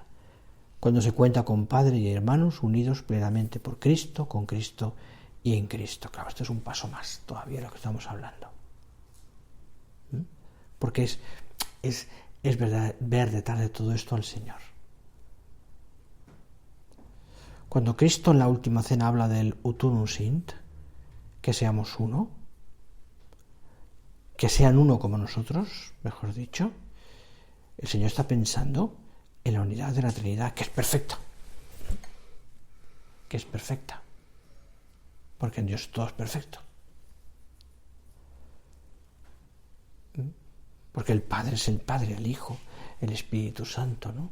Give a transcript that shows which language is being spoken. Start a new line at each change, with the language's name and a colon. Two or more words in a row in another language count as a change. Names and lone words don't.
Spanish: Cuando se cuenta con padre y hermanos unidos plenamente por Cristo, con Cristo y en Cristo. Claro, esto es un paso más todavía de lo que estamos hablando. Porque es verdad, ver detrás de todo esto al Señor. Cuando Cristo en la última cena habla del
Latin: ut unum sint,
Spanish: que seamos uno, que sean uno como nosotros, mejor dicho, el Señor está pensando en la unidad de la Trinidad, que es perfecta, porque en Dios todo es perfecto, porque el Padre es el Padre, el Hijo, el Espíritu Santo, ¿no?